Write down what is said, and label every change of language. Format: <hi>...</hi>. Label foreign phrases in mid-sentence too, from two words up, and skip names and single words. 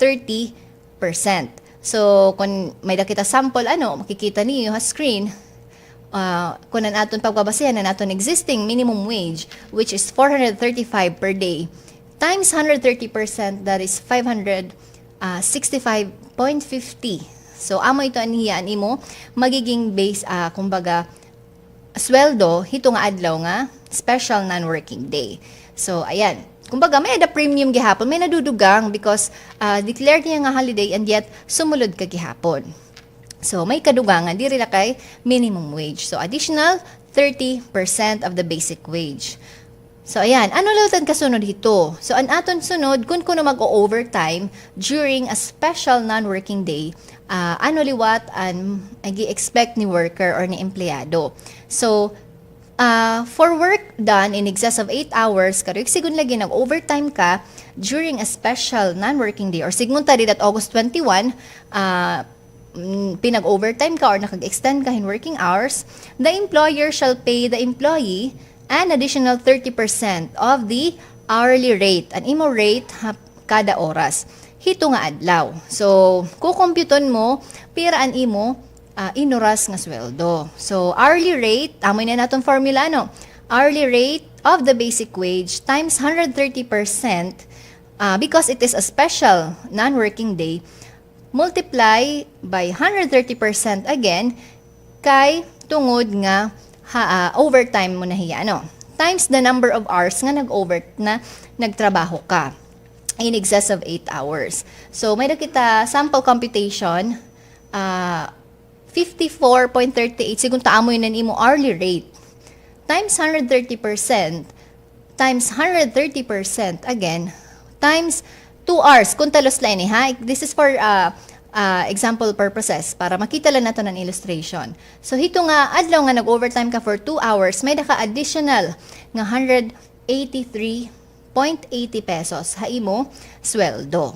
<war>So kung may dakita sample makikita niyo sa screen, kung an aton pagbabasehan an aton</war> <en>existing minimum wage which is 435 per day times 130%, that is 565.50.</en> <war>So amo ito aniya mo magiging base kumbaga sweldo hito nga adlaw nga</war> <en>special non-working day.</en> <war>So ayan, kumbaga may ada premium gihapon, may nadudugang</war> <en>because declared</en> <war>niya nga holiday and yet sumulod ka gihapon. So may kadugangan diri la kay minimum wage.</war> <en>So additional 30% of the basic wage.</en> <war>So ayan, ano lautan kasunod hito? So an aton sunod kun kuno mag-overtime</war> <en>during a special non-working day,</en> <war>ano liwat an agi-expect ni worker or ni empleyado.</war> <en>So for work done in excess of 8 hours,</en> <war>karoy sigun lagi nag-overtime ka</war> <en>during a special non-working day</en> <war>or sigun ta at August 21, pinag-overtime ka or nakag-extend ka in</war> <en>working hours, the employer shall pay the employee an additional 30% of the hourly rate,</en> <war>an imo rate kada oras hito nga adlaw. So kukomputon mo pira an imo inuras nga sweldo.</war> <en>So hourly rate,</en> <war>amoy na naton formula</war> <en>hourly rate of the basic wage times 130%, because it is a special non-working day, multiply by 130% again</en> <war>kay tungod nga overtime mo na hiya</war> <en>times the number of hours</en> <war>nga nagtrabaho ka</war> <en>in excess of 8 hours.</en> <war>So may nakita</war> <en>sample computation</en> <war>54.38 sigun taamoy nan imo hourly rate</war> <en>times 130% times 130% again times 2 hours</en> <war>kung talos lang ha.</war> <en>This is for example purposes</en> <war>para makita lang nato ng illustration. So hito nga adlaw nga nag-overtime ka</war> <en>for 2 hours,</en> <war>may daka additional nga 183.80 pesos ha imo sweldo.</war>